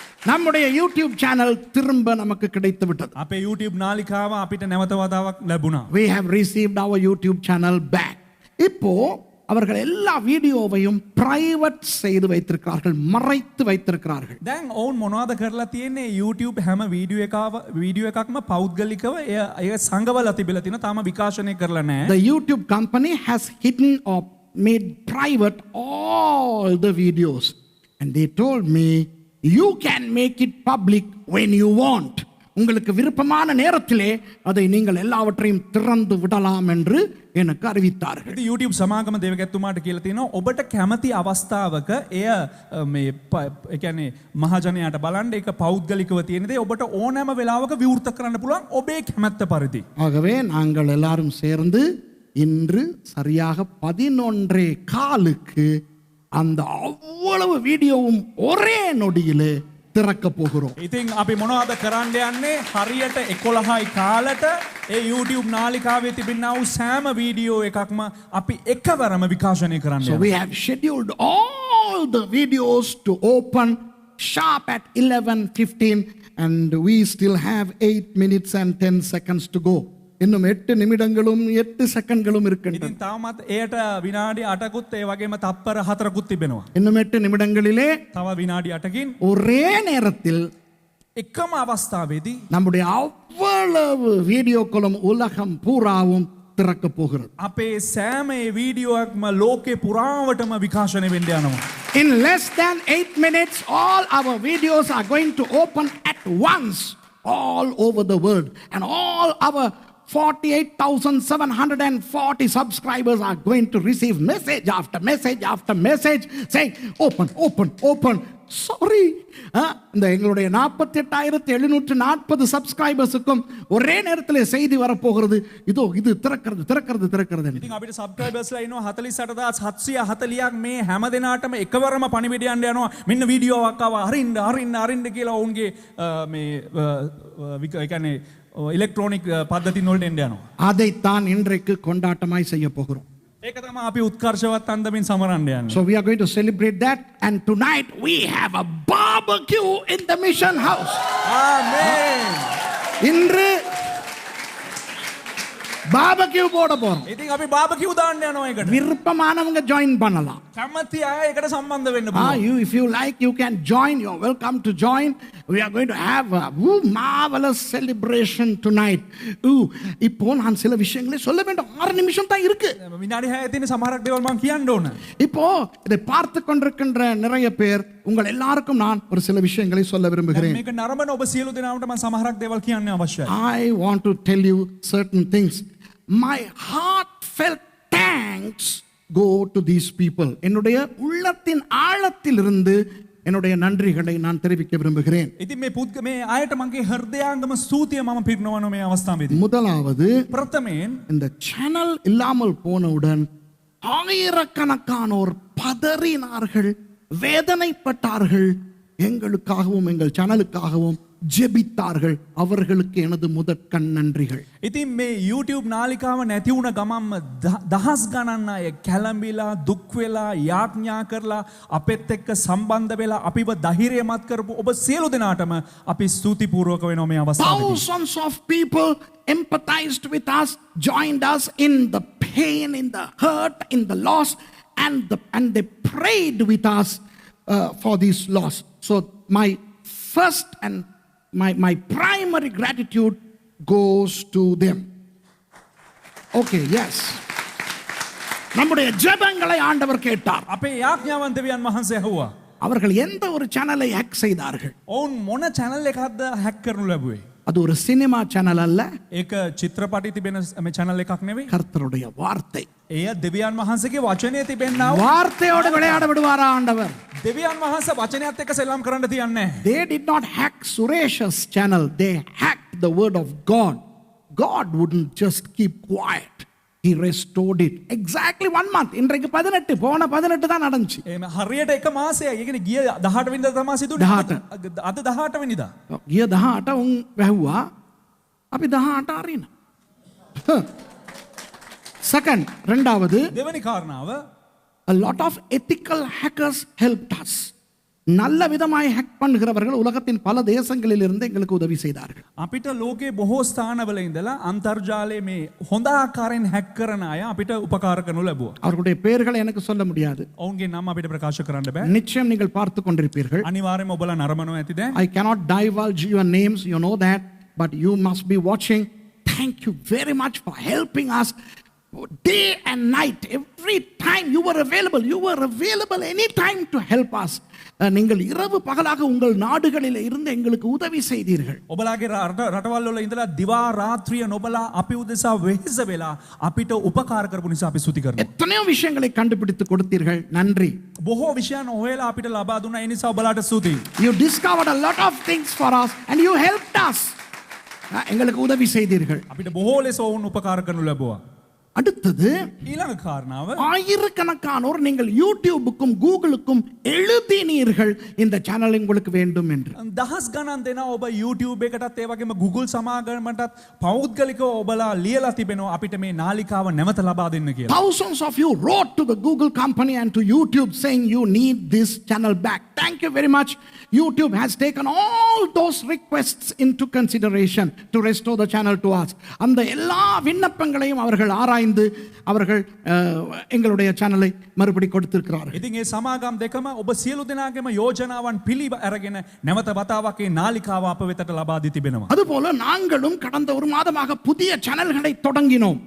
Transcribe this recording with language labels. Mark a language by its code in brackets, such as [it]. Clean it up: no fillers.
[ta] நம்முடைய YouTube channel திரும்ப நமக்கு கிடைத்து விட்டது. [si] අපේ YouTube නාලිකාව අපිට නැවත වතාවක් ලැබුණා. [en] We have received our YouTube channel back. [ta] இப்போ அவர்கள் எல்லா வீடியோவையும் பிரைவேட் செய்து வைத்திருக்கிறார்கள், மறைத்து வைத்திருக்கிறார்கள். [si] දැන් ඔවුන් මොනවද කරලා තියෙන්නේ? YouTube හැම වීඩියෝ එකක්ම පෞද්ගලිකව එය සංගවලා තිබිලා තියෙනවා. තාම විකාශනය කරලා නැහැ. [en] The YouTube company has hidden or made private all the videos, and they told me you can make it public when you want. [ta] உங்களுக்கு விருப்பமான நேரத்திலே அதை நீங்கள் எல்லாவற்றையும் திறந்து விடலாம் என்று எனக்கு அறிவித்தார்கள். [si] ඉතින් YouTube සමාගම දේවගැතිතුමාට කියලා තියෙනවා ඔබට කැමති අවස්ථාවක එය මේ ඒ කියන්නේ මහජනයාට බලන්න ඒක පෞද්ගලිකව තියෙන දේ ඔබට ඕනෑම වෙලාවක විවෘත කරන්න පුළුවන් ඔබේ කැමැත්ත පරිදි. [ta] ஆகவே நாங்கள் எல்லாரும் சேர்ந்து இன்று சரியாக 11:15 அந்த அவ்வளவு வீடியோவும் ஒரே நொடியிலே திறக்க போகிறோம். [si] ඉතින් අපි මොනවද කරන්න යන්නේ හරියට 11යි කාලට ඒ YouTube නාලිකාවේ තිබෙනා වූ සෑම වීඩියෝ එකක්ම අපි එකවරම විකාශනය කරන්න [en] So [si] යනවා. [en] we have scheduled all the videos to open sharp at 11:15 and we still have 8 minutes and 10 seconds to go. [ta] இன்னும் 8 நிமிடங்களும் 8 செகண்ட்களும் இருக்கின்றன. [si] ඉතින් තාමත් එයට විනාඩි 8කුත් ඒ වගේම තප්පර 4කුත් තිබෙනවා. [ta] இன்னும் 8 நிமிடங்களிலே [si] තව විනාඩි 8කින් [ta] ஒரே நேரத்தில் [si] එකම අවස්ථාවේදී [ta] நம்முடைய அவ்வளவு வீடியோக்களும் உலகம் பூராவும் திறக்க போகிறது. [si] අපේ සෑම ඒ වීඩියෝක්ම ලෝකේ පුරාවටම විකාශනය වෙන්න යනවා. [en] In less than 8 minutes, all our videos are going to open at once all over the world. And all our 48,740 subscribers are going to receive message after message after message saying, open, open, open. Sorry. [ta] இந்த எங்களுடைய 48,740 சப்ஸ்கிரைபர்ஸுக்கும் ஒரே நேரத்தில் செய்தி வரப்போகிறது. இதோ இது திறக்கிறது திறக்கிறது திறக்கிறது. [si] ඉතින් අපිට සබ්ස්ක්‍රයිබර්ස්ලා ඉන්නවා 48740ක් මේ හැම දිනාටම එකවරම පණිවිඩය යන්න යනවා. මෙන්න වීඩියෝවක් ආවා අරින්න අරින්න අරින්න කියලා ඔවුන්ගේ මේ ඒ කියන්නේ ඉලෙක්ට්‍රොනික පද්ධතින් වලට එන්න යනවා. [ta] அதைத்தான் இன்றைக்கு கொண்டாட்டமாய் செய்ய போகிறோம். [si] ඒක තමයි අපි උත්කර්ෂවත් අන්දමින් සමරන්න යන්නේ. [en] So we are going to celebrate that, and tonight we have a barbecue in the mission house. [si] ආමේන්. [ta] இன்று barbecue போட போறோம். [si] ඉතින් අපි බාබකියු දාන්න යනවා ඒකට. [ta] விருப்பமானவங்க ஜாயின் பண்ணலாம். [si] කැමති අය ඒකට සම්බන්ධ වෙන්න පුළුවන්. [en] If you like, you can join. You're welcome to join. We are going to have a marvelous celebration tonight. [ta] இப்போ நான் சில விஷயங்களை சொல்ல வேண்டும். 6 நிமிஷம் தான் இருக்கு. [si] විනාඩි 6 තියෙන සමහරක් දේවල් මම කියන්න ඕන. [ta] இப்போ இதை பார்த்து கொண்டிருக்கின்ற நிறைய பேர் உங்கள் எல்லாருக்கும் நான் ஒரு சில விஷயங்களை சொல்ல விரும்புகிறேன். [si] මේක නරඹන ඔබ සියලු දෙනාට මම සමහරක් දේවල් කියන්න අවශ්‍යයි. [en] I want to tell you certain things. My heartfelt thanks go to these people. [ta] என்னுடைய உள்ளத்தின் ஆழத்திலிருந்து என்னுடைய நன்றிகளை நான் தெரிவிக்க விரும்புகிறேன். [si] ඉතින් මේ ආයත මගේ හෘදයාංගම ස්තුතිය මම පිරිනවන මේ අවස්ථාවේදී. [ta] முதலாவது, [si] ප්‍රථමයෙන් [ta] இந்த சேனல் இல்லாமல் போனவுடன் ஆயிரக்கணக்கானோர் பதறினார்கள், வேதனைப்பட்டார்கள், எங்களுக்காகவும் எங்கள் சேனலுக்காகவும் ஜெபித்தார்கள். அவர்களுக்கு எனது முதற்கண் நன்றிகள். [si] ඉතින් මේ YouTube නාලිකාව නැති වුණ ගමන්ම දහස් ගණන් අය කැළඹිලා දුක් වෙලා යාඥා කරලා අපෙත් එක්ක සම්බන්ධ වෙලා අපිව ධෛර්යමත් කරපු ඔබ සියලු දෙනාටම අපි ස්තුතිපූර්වක වෙනවා මේ අවස්ථාවේදී. [en] Thousands of people empathized with us, joined us in the pain, in the hurt, in the loss, and they prayed with us for this loss. So my first and my primary gratitude goes to them. Okay, yes. [ta] நம்முடைய ஜெபங்களை ஆண்டவர் கேட்டார். [si] අපේ යාඥාවන් දෙවියන් වහන්සේ ඇහුවා. [ta] அவர்கள் எந்த ஒரு சேனலை ஹேக் செய்தார்கள்? [si] ඔවුන් මොන channel එකක්ද hack කරනු ලැබුවේ? [ta] அது ஒரு சினிமா சேனல் அல்ல, [si] ඒක චිත්‍රපටි තිබෙන මේ channel එකක් නෙවෙයි. [ta] கர்த்தருடைய வார்த்தை. [si] එය දෙවියන් වහන්සේගේ වචනය තිබෙන්නා වූ [ta] வார்த்தையோடு விளையாட விடுவாரா ஆண்டவர்? [si] දෙවියන් වහන්සේ වචනයත් එක්ක සෙල්ලම් කරන්න තියන්නේ නැහැ. [en] They did not hack Suresh's channel. They hacked the word of God. God wouldn't just keep quiet. He restored it. Exactly 1 month. [ta] இன்றைக்கு 18 போன 18 தான் நடந்துச்சு. [si] එහෙම හරියට එක මාසයක්. ඒ කියන්නේ ගිය 18 වෙනිදා තමයි සිදුනේ. 18. අද 18 වෙනිදා. ගිය 18 උන් වැහුවා. අපි 18 අරින. [en] Second, [ta] ரெண்டாவது, [si] දෙවෙනි කාරණාව, [en] a lot of ethical hackers helped us. [ta] நல்ல விதமாய் ஹேக் பண்ணுகிறவர்கள் உலகத்தின் பல தேசங்களில் இருந்து எங்களுக்கு உதவி செய்தார்கள். [si] අපිට ලෝකේ බොහෝ ස්ථානවල ඉඳලා අන්තර්ජාලයේ මේ හොඳ ආකාරයෙන් හැක් කරන අය අපිට උපකාර කරනු ලැබුවා. [ta] அவர்களுடைய பெயர்களை எனக்கு சொல்ல முடியாது. [si] ඔවුන්ගේ නම් අපිට ප්‍රකාශ කරන්න බෑ. [ta] நிச்சயம் நீங்கள் பார்த்து கொண்டிருப்பீர்கள். [si] අනිවාර්යයෙන්ම ඔබලා නරඹනවා ඇති දැන්. [en] I cannot divulge your names, you know that, but you must be watching. Thank you very much for helping us day and night. Every time you were available anytime to help us. [ta] நீங்கள் இரவு பகலாக உங்கள் நாடுகளில் இருந்து எங்களுக்கு உதவி செய்தீர்கள். [si] ඔබලාගේ රටවල් වල ඉඳලා දිවා රාත්‍රිය නොබලා අපි උදෙසා වෙහෙස වෙලා අපිට උපකාර කරපු නිසා අපි ස්තුති කරනවා. [ta] எத்தனையோ விஷயங்களை கண்டுபிடித்து கொடுத்தீர்கள். நன்றி. [si] බොහෝ විෂයන් හොයලා අපිට ලබා දුන්නා. ඒ නිසා ඔබලාට ස්තුතියි. [en] You discovered a lot of things for us and you helped us. [ta] எங்களுக்கு உதவி செய்தீர்கள். [si] අපිට බොහෝ ලෙස වුන් උපකාර කරනු ලැබුවා. [ta] அடுத்தது [si] ඊළඟ කාරණාව [ta] ஆயிரக்கணக்கானோர் நீங்கள் யூடியூபுக்கும் கூகுளுக்கும் எழுதினீர்கள் இந்த சேனல் உங்களுக்கு வேண்டும் என்று. [si] දහස් ගණන් දෙනා ඔබ YouTube එකටත් ඒ වගේම Google සමාගමටත් පෞද්ගලිකව ඔබලා ලියලා තිබෙනවා අපිට මේ නාලිකාව නැවත ලබා දෙන්න කියලා. [en] Thousands of you wrote to the Google company and to YouTube saying you need this channel back. Thank you very much. YouTube has taken all those requests into consideration to restore the channel to us. [ta] அந்த எல்லா விண்ணப்பங்களையும் அவர்கள் ஆராய்ந்து அவர்கள் எங்களுடைய சேனலை மறுபடி கொடுத்திருக்கிறார்கள். [si] ඉතින් ඒ සමාගම් දෙකම ඔබ සියලු දෙනාගේම යෝජනාවන් පිළි අරගෙන නැවත වතාවක් මේ නාලිකාව අප වෙතට ලබා දී තිබෙනවා. [ta] அதுபோல நாங்களும் கடந்த ஒரு மாதமாக புதிய சேனல்களை தொடங்கினோம்.